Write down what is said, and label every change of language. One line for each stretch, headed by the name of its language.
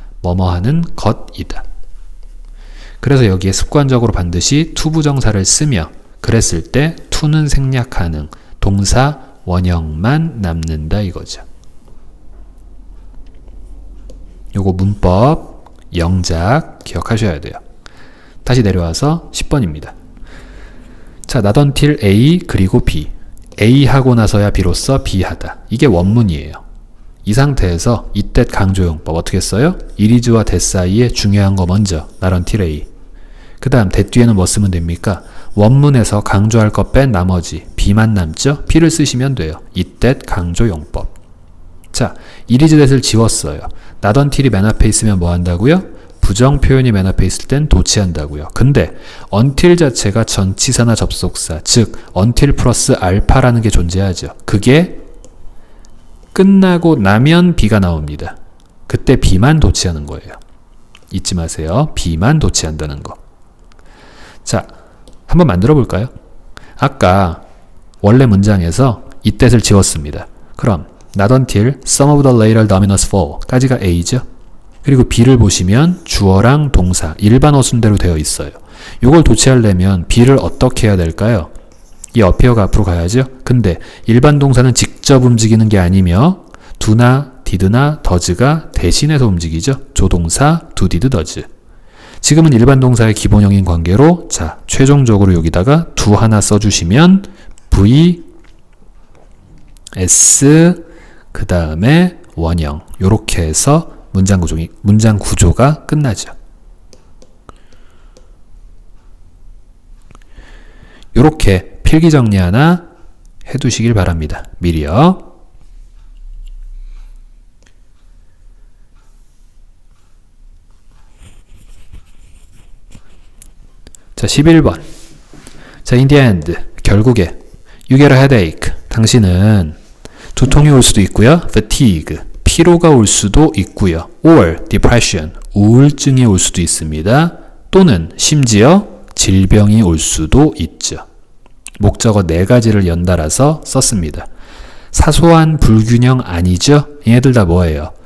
Korean: 뭐뭐하는 것이다. 그래서 여기에 습관적으로 반드시 투부정사를 쓰며 그랬을 때 투는 생략 가능, 동사 원형만 남는다 이거죠. 요거 문법, 영작 기억하셔야 돼요. 다시 내려와서 10번입니다. 자, not until A 그리고 B. A 하고 나서야 비로소 B 하다. 이게 원문이에요. 이 상태에서 이때 강조용법 어떻게 써요? 이리즈와 that 사이에 중요한 거 먼저 not until A. 그 다음 that 뒤에는 뭐 쓰면 됩니까? 원문에서 강조할 것 뺀 나머지 B만 남죠? B를 쓰시면 돼요. 이때 강조용법. 자, 이리즈 that을 지웠어요. not until이 맨 앞에 있으면 뭐 한다고요? 부정 표현이 맨 앞에 있을 땐 도치한다고요. 근데 until 자체가 전치사나 접속사, 즉 until 플러스 알파라는 게 존재하죠. 그게 끝나고 나면 B가 나옵니다. 그때 B만 도치하는 거예요. 잊지 마세요. B만 도치한다는 거. 자, 한번 만들어 볼까요? 아까 원래 문장에서 이 that을 지웠습니다. 그럼 not until some of the later dominus fall 까지가 A죠. 그리고 B를 보시면 주어랑 동사 일반 어순대로 되어 있어요. 이걸 도치하려면 B를 어떻게 해야 될까요? 이 어피어가 앞으로 가야죠. 근데 일반 동사는 직접 움직이는 게 아니며 do나 did나 does가 대신해서 움직이죠. 조동사 do, did, does. 지금은 일반 동사의 기본형인 관계로 자, 최종적으로 여기다가 do 하나 써주시면 V, S, 그 다음에 원형 요렇게 해서 문장 구조가 끝나죠. 요렇게 필기 정리 하나 해두시길 바랍니다. 미리요. 자, 11번.
English: 자, in the end,
Korean: 결국에
English: you get a headache.
Korean: 당신은 두통이 올 수도 있고요. fatigue, 피로가 올 수도 있고요.
English: or depression,
Korean: 우울증이 올 수도 있습니다. 또는 심지어 질병이 올 수도 있죠. 목적어 4가지를 연달아서 썼습니다. 사소한 불균형 아니죠? 얘네들 다 뭐예요?